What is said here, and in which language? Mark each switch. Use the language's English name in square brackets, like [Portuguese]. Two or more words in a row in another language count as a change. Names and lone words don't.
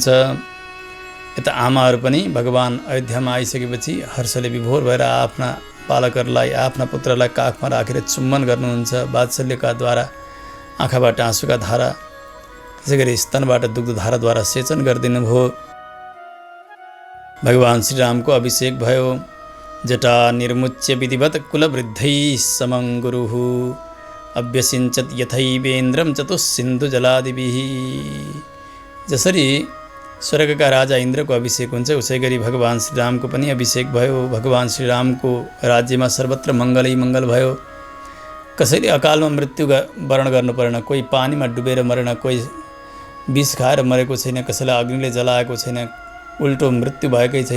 [Nepali] यता आमाहरू पनि भगवान अयोध्यामा आइसकेपछि हर्षले विभोर भएर आफ्ना बालकहरूलाई, आफ्ना पुत्रलाई काखमा राखेर चुम्बन गर्नुहुन्छ। वात्सल्यका द्वारा आँखाबाट आँसुका धारा, त्यसै गरी स्तनबाट दुग्धधाराद्वारा सेचन गरिदिनु भयो। भगवान श्रीरामको अभिषेक भयो। [Sanskrit] जटा निर्मुच्य विधिवत कुलवृद्धै समं गुरुः अभ्यसिञ्चत यथैवेन्द्रम चतुस्सिन्धु जलादिभिः। [Nepali] जसरी स्वर्गका राजा इन्द्रको अभिषेक हुन्छ, उसै गरी भगवान श्रीरामको पनि अभिषेक भयो। भगवान श्रीरामको राज्यमा सर्वत्र मङ्गलै मङ्गल भयो। कसैले अकालमा मृत्यु वरण गर्नु परेन, कोही पानीमा डुबेर मरेन, कोही विष खाएर मरेको छैन, कसैलाई अग्निले जलाएको छैन, उल्टो मृत्यु भएकै छैन।